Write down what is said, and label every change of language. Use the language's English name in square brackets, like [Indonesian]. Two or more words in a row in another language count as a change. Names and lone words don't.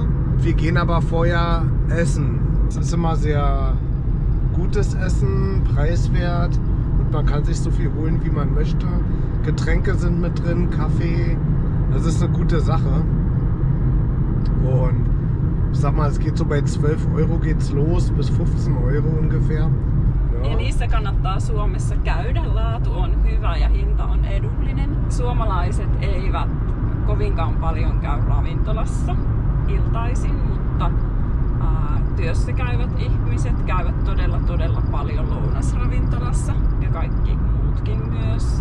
[German] Wir gehen aber vorher essen. Es ist immer sehr gutes Essen, preiswert und man kann sich so viel holen, wie man möchte. Getränke sind mit drin, Kaffee. Das ist eine gute Sache. Und ich sag mal, es geht so bei 12 € geht's los, bis 15 € ungefähr. [Finnish] Ja niissä kannattaa Suomessa käydä. Laatu on hyvä ja hinta on edullinen. Suomalaiset eivät kovinkaan paljon käy ravintolassa iltaisin, mutta työssä käyvät ihmiset käyvät todella paljon lounasravintolassa ja kaikki muutkin myös.